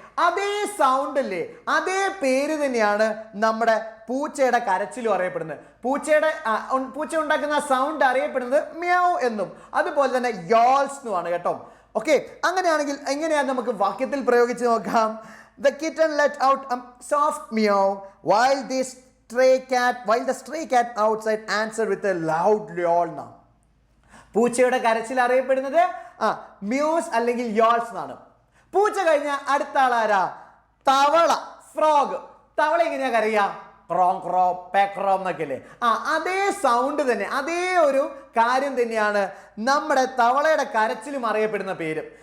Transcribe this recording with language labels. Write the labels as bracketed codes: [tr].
[ml] അതേ സൗണ്ട് അല്ലേ, അതേ പേര് തന്നെയാണ് നമ്മുടെ പൂച്ചയുടെ കരച്ചിലും അറിയപ്പെടുന്നത്. പൂച്ച ഉണ്ടാക്കുന്ന സൗണ്ട് അറിയപ്പെടുന്നത് മ്യാവ് എന്നും അതുപോലെ തന്നെ യോൾസ് എന്നുമാണ് കേട്ടോ. ഓക്കെ, അങ്ങനെയാണെങ്കിൽ എങ്ങനെയാണ് നമുക്ക് വാക്യത്തിൽ പ്രയോഗിച്ച് നോക്കാം. [en] The kitten let out a soft meow while the stray cat outside answered with a loud yawn. [ml] പൂച്ചയുടെ കരച്ചിൽ അറിയപ്പെടുന്നത് മ്യൂസ് അല്ലെങ്കിൽ യോൾസ് എന്നാണ്. പൂച്ച കഴിഞ്ഞ അടുത്ത ആളാരാ? തവള, ഫ്രോഗ്. തവള എങ്ങനെയാ കരയാ? ക്രോം ക്രോ പേക്രോം എന്നൊക്കെ അല്ലേ. അതേ സൗണ്ട് തന്നെ, അതേ ഒരു കാര്യം തന്നെയാണ് നമ്മുടെ തവളയുടെ കരച്ചിലും അറിയപ്പെടുന്ന പേര്.